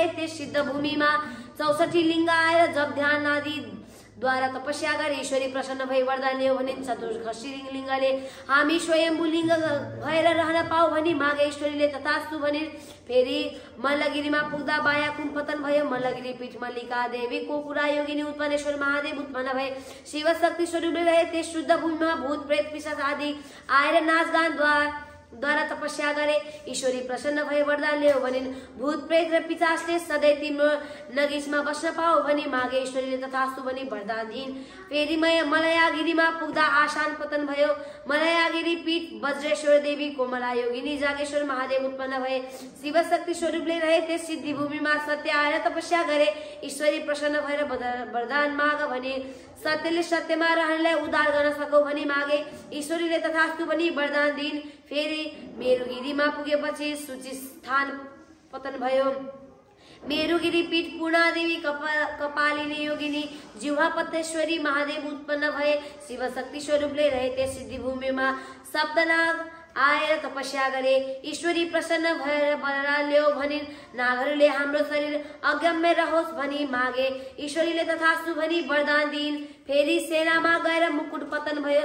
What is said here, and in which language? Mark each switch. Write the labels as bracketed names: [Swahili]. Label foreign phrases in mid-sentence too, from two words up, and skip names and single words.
[Nepali] त्यस सिद्ध भूमिमा 64 लिंग आएर जप ध्यान आदि द्वारा तपस्या गरे। ईश्वरी प्रसन्न भई वरदान ल्याऊ भने चतुर्दशी लिंगले हामी स्वयम्भू लिंग भएर रहन पाऊ भनी मागे। ईश्वरीले तथास्तु भने। फेरि मल्लगिरीमा पुग्दा बाया कुम्पतन भयो। मल्लगिरी पीठ मल्लिका देवी कोकुरा योगिनी उत्पन्नेश्वर महादेव उत्पन्न भए शिव शक्ति स्वरूपले रहे। त्यस शुद्ध भूमिमा भूत प्रेत पिशाच आदि आएर नाचगान द्वारा तपस्या गरे। ईश्वरी प्रसन्न भए वरदान ल्याऊ भनिन्। भूत प्रेत र पिशाचले सधैँ तिम्रो नगिसमा बस्न पाऊ भनी मागे। ईश्वरीले तथास्तु भनी वरदान दिइन्। फेरि मलयागिरीमा पुग्दा आसान पतन भयो। मलयागिरी पीठ वज्रेश्वर देवी कोमला योगिनी जागेश्वर महादेव उत्पन्न भए शिव शक्ति स्वरूपले रहे। त्यस सिद्धि भूमिमा सत्य आएर तपस्या गरे। ईश्वरी प्रसन्न भएर वरदान माग भने सत्यले सत्यमा रहनलाई उद्धार गर्न सकौ भनी मागे। ईश्वरीले तथास्तु भनी वरदान दिइन्। फेरि मेरुगिरीमा पुगेपछि सूची स्थान पतन भयो। मेरुगिरी पीठ पूर्णादेवी कपालिनी योगिनी जिह्वापतेश्वरी महादेव उत्पन्न भए शिव शक्ति स्वरूपले रहे। त्यस सिद्धि भूमिमा सप्तनाग आएर तपस्या गरे। ईश्वरी प्रसन्न भएर वरदान ल्याऊ भनिन्। नागहरूले हाम्रो शरीर अगम्य रहोस् भनी मागे। ईश्वरीले तथास्तु भनी वरदान दिइन्। फेरि सेनामा गएर मुकुट पतन भयो।